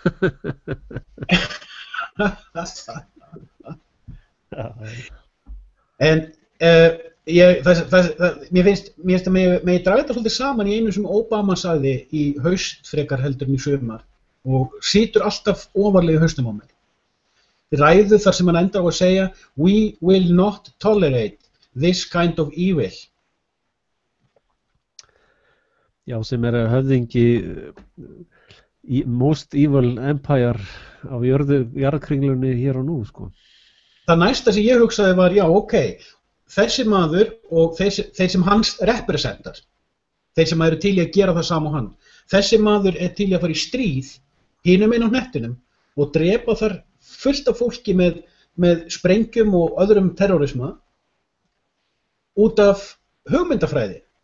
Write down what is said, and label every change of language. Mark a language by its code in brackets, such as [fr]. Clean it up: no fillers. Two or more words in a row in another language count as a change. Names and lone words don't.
[is] En mér finnst að mig draga þetta svolítið saman í einu sem Obama sagði í haust frekar heldur en í sumar og situr alltaf ofarlega í haustum á mér. Ræðu þar sem hann endar á að segja [en] "We will not tolerate this kind of evil." [is] Já, sem er höfðingi [en] most evil empire [is] á jarðkringlunni hér og nú, sko. Það næsta sem ég hugsaði var, já, ok, þessi maður og þeir sem hans representar, þeir sem eru til í að gera það sama og hann, þessi maður er til í að fara í stríð hinum einn á hnettinum og drepa þar fullt af fólki með sprengjum og öðrum terrorisma út af hugmyndafræði.